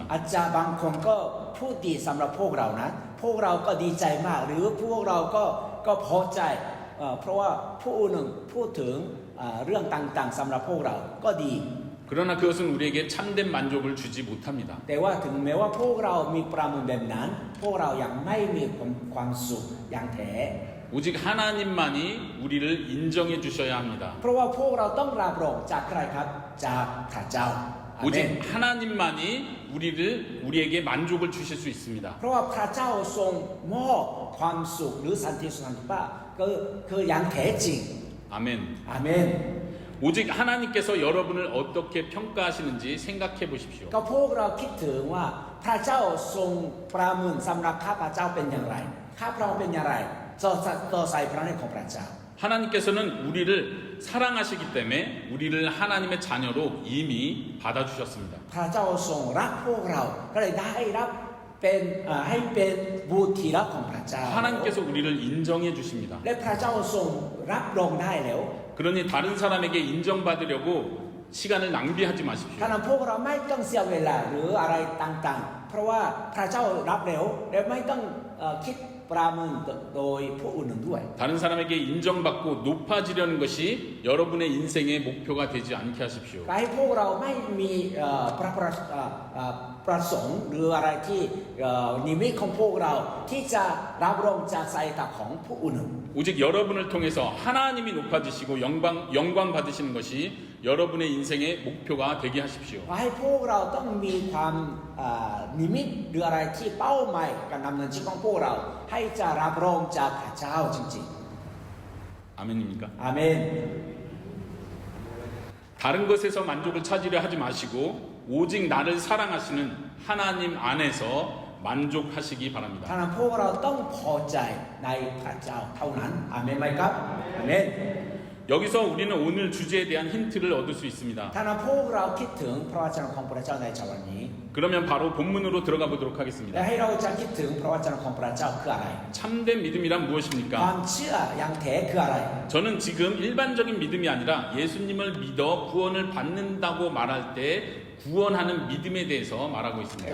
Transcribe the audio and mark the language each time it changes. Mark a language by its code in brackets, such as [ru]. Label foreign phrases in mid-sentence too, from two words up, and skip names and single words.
[th] อาจารย์บางคนก็พูดดีสำหรับพวกเรานะพวกเราก็ดีใจมากหรือพวกเราก็พอใจเพราะว่าผู้อื่นพูดถึงเรื่องต่างๆสำหรับพวกเราก็ดี [ko] 그러나 그것은 우리에게 참된 만족을 주지 못합니다. [th] แต่ว่าถึงแม้ว่าพวกเรามีประเมินแบบนั้นพวกเรายังไม่มีความสุขอย่างแท้ [ko] 오직 하나님만이 우리를 인정해 주셔야 합니다. [th] เพราะว่าพวกเราต้องรับรองจากใครครับจากพระเจ้า [ko] 오직 아멘. 하나님만이 우리에게 만족을 주실 수 있습니다. [th] เพราะว่าพระเจ้าทรงมอบความสุขหรือสันติสุขสันติภาพคืออย่างแท้จริง [ko] 아멘. [th] อาเมน [ko] 오직 하나님께서 여러분을 어떻게 평가하시는지 생각해 보십시오. [th] ก็พวกเราคิดถึงว่าพระเจ้าทรงประเมินสำหรับข้าพเจ้าเป็นอย่างไรข้าพเราเป็นอย่างไรต่อสายพระเนตรของพระเจ้า [ko] 하나님께서는 우리를 사랑하시기 때문에 우리를 하나님의 자녀로 이미 받아주셨습니다. [th] พระเจ้าทรงรักพวกเราก็เลยได้รับเป็นให้เป็นบุตรที่รักของพระเจ้า [ko] 하나님께서 우리를 인정해 주십니다. [th] และพระเจ้าทรงรับรองได้แล้ว [ko] 그러니 다른 사람에게 인정받으려고 시간을 낭비하지 마십시오. [th] ฉะนั้นพวกเราไม่ต้องเสียเวลาหรืออะไรต่างๆเพราะว่าพระเจ้ารับแล้วและไม่ต้องคิดประเมินโดยผู้อื่นด้วย [ko] 다른 사람에게 인정받고 높아지려는 것이 여러분의 인생의 목표가 되지 않게 하십시오. [th] ให้พวกเราไม่มีประสงค์หรืออะไรที่นิมิตของพวกเราที่จะรับรองจากสายตาของผู้อื่น [ko] 오직 여러분을 통해서 하나님이 높아지시고 영광 받으시는 것이 여러분의 인생의 목표가 되게 하십시오. [th] ให้พวกเราต้องมีความนิมิตหรืออะไรที่เป้าหมายการดำเนินชีวิตของพวกเราให้จะรับรองจากพระเจ้าจริง [ko] 아멘입니까? [th] ๆอาเมน [ko] 다른 것에서 만족을 찾으려 하지 마시고 오직 나를 사랑하시는 하나님 안에서 만족하시기 [th] ฉะ [ko] 바랍니다. [th] นั้นพวกเราต้องพอใจในพระเจ้าเท่านั้นอาเมนไหมครับอาเมน [ko] 여기서 우리는 오늘 주제에 대한 힌트를 얻을 수 있습니다. [th] ถ้าพวกเราคิดถึงพระวจนะของพระเจ้าในเช้าวันนี้ [ko] 그러면 바로 본문으로 들어가 보도록 [th] และ [ko] 하겠습니다. [th] ให้เราจะคิดถึงพระวจนะของพระเจ้าคืออะไร [ko] 참된 믿음이란 [th] ความ [ko] 무엇입니까? [th] เชื่ออย่างแท้คืออะไร [ko] 저는 지금 일반적인 믿음이 아니라 예수님을 믿어 구원을 받는다고 말할 때 구원하는 믿음에 대해서 말하고 있습니다.